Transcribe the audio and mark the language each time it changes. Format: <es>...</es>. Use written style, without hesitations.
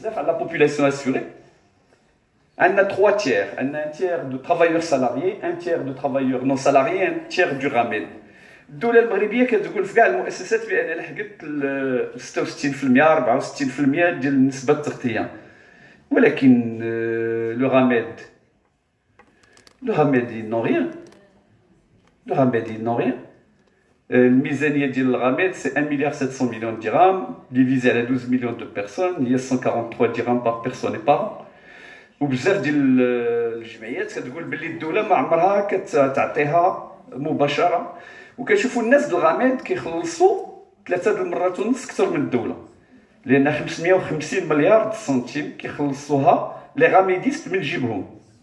<fr>La population assurée. On a 3 tiers. On a un tiers de travailleurs salariés, un tiers de travailleurs non salariés, un tiers du RAMED.</fr> <ar>الدولة المغربية كتقول في كاع المؤسسات بأن لحقت 66% 64% ديال نسبة التغطية. ولكن</ar> <fr>le RAMED ils n'ont rien. Le RAMED ils n'ont rien.</fr> <ar>الميزانية ديال الغاميد</ar> <fr>c'est 1 milliard 700 millions de dirhams divisé à 12 millions de personnes. Il y a 143 dirhams par personne et par an.</fr> <ar>وبزاف ديال الجمعيات كتقول باللي الدولة ما عمرها كتعطيها مباشرة. وكنشوفوا الناس ديال الغاميد كيخلصوا 3 المرات ونص أكثر من الدولة. لأن 550 مليار سنتيم كيخلصوها لي غاميديست من جيبهم.</ar>